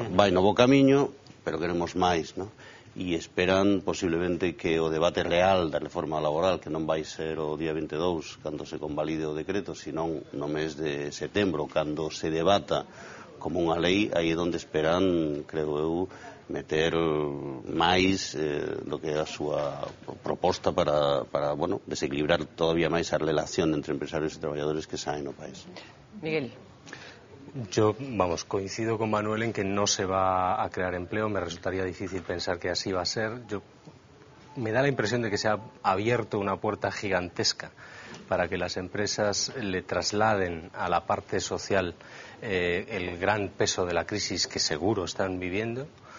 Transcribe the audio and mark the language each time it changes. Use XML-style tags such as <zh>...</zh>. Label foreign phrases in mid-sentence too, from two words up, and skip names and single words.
<gl>Vai no bo camiño, pero queremos máis, ¿no? E esperan posiblemente que o debate real da reforma laboral, que non vai ser o día 22 cando se convalide o decreto, senón no mes de setembro, cando se debata como unha lei, aí é onde esperan, creo eu, meter máis do que é a súa proposta para bueno, desequilibrar todavía máis a relación entre empresarios e traballadores que saen no país. Miguel.</gl> <es>Yo, coincido con Manuel en que no se va a crear empleo. Me resultaría difícil pensar que así va a ser. Me da la impresión de que se ha abierto una puerta gigantesca para que las empresas le trasladen a la parte social el gran peso de la crisis que seguro están viviendo.</es>